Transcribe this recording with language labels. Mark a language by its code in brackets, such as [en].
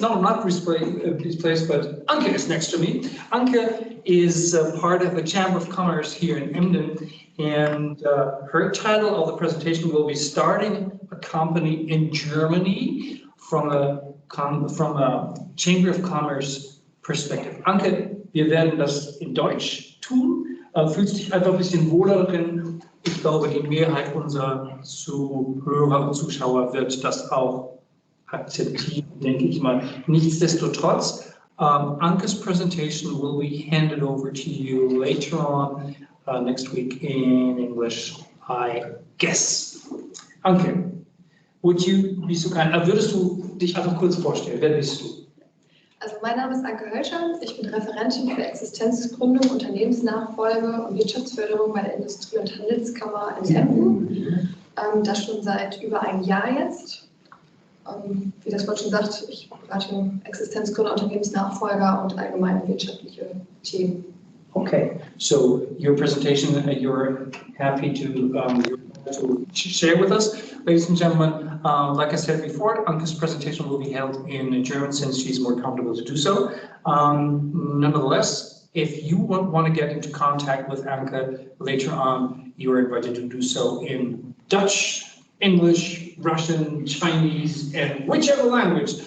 [en] No, not replaced, but Anke is next to me. Anke is part of the Chamber of Commerce here in Emden, and her title of the presentation will be Starting a Company in Germany from a Chamber of Commerce Perspective. [de] Anke, wir werden das in Deutsch tun. Fühlst dich einfach ein bisschen wohler drin. Ich glaube, die Mehrheit unserer Zuhörer und Zuschauer wird das auch akzeptieren, denke ich mal. Nichtsdestotrotz, [en] Anke's presentation will be handed over to you later on next week in English, I guess. Anke, would you be so kind? [de] Würdest du dich einfach kurz vorstellen? Wer bist du? Also mein Name ist Anke Hölscher, ich bin Referentin für Existenzgründung, Unternehmensnachfolge und Wirtschaftsförderung bei der Industrie- und Handelskammer in Emden. Das schon seit über einem Jahr jetzt. Wie das Wort schon sagt, ich berate Existenzgründer, Unternehmensnachfolger und allgemeine wirtschaftliche Themen. [en] Okay, so your presentation, you're happy to share with us. Ladies and gentlemen, like I said before, Anke's presentation will be held in German since she's more comfortable to do so. Nonetheless, if you want to get into contact with Anke later on, you are invited to do so in Dutch, English, Russian, Chinese, and whichever language.